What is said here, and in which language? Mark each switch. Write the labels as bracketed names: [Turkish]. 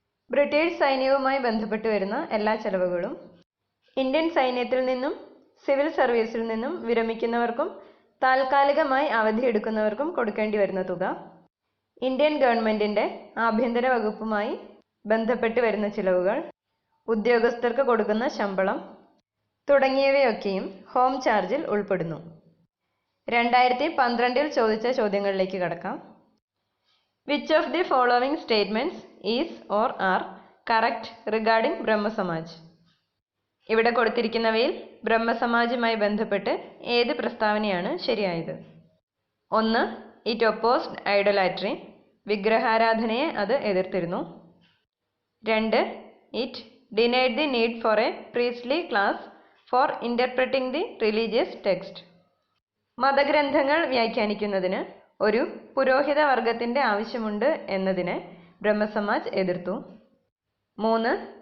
[Malayalam] British സൈന്യവുമായി ബന്ധപ്പെട്ട് വരുന്ന എല്ലാ ചെലവുകളും ഇന്ത്യൻ സൈന്യത്തിൽ നിന്നും സിവിൽ സർവീസിൽ നിന്നും വിരമിക്കുന്നവർക്കും താൽക്കാലികമായി അവധിയെടുക്കുന്നവർക്കും കൊടുക്കേണ്ടി വരുന്ന തുക, ഇന്ത്യൻ ഗവൺമെന്റിന്റെ ആഭ്യന്തര വകുപ്പുമായി ബന്ധപ്പെട്ട് വരുന്ന ചിലവുകൾ, ഉദ്യോഗസ്ഥർക്ക് കൊടുക്കുന്ന ശമ്പളം തുടങ്ങിയവയൊക്കെയും ഹോം ചാർജിൽ ഉൾപ്പെടുന്നു. 2012 ചോദിച്ച ചോദ്യങ്ങളിലേക്ക് കടക്കാം. [English] Which of the following statements is or are correct regarding Brahmo Samaj? [Malayalam] ഇവിടെ കൊടുത്തിരിക്കുന്നവയിൽ ബ്രഹ്മസമാജുമായി ബന്ധപ്പെട്ട് ഏത് പ്രസ്താവനയാണ് ശരിയായത്? 1. [English] it opposed idolatry, [Malayalam] വിഗ്രഹാരാധനയെ അത് എതിർത്തിരുന്നു. [English] 2. It denied the need for a priestly class for interpreting the religious text, [Malayalam] മതഗ്രന്ഥങ്ങൾ വ്യാഖ്യാനിക്കുന്നതിന് ഒരു പുരോഹിത വർഗത്തിന്റെ ആവശ്യമുണ്ട് എന്നതിനെ ബ്രഹ്മസമാജ് എതിർത്തു. [English] 3.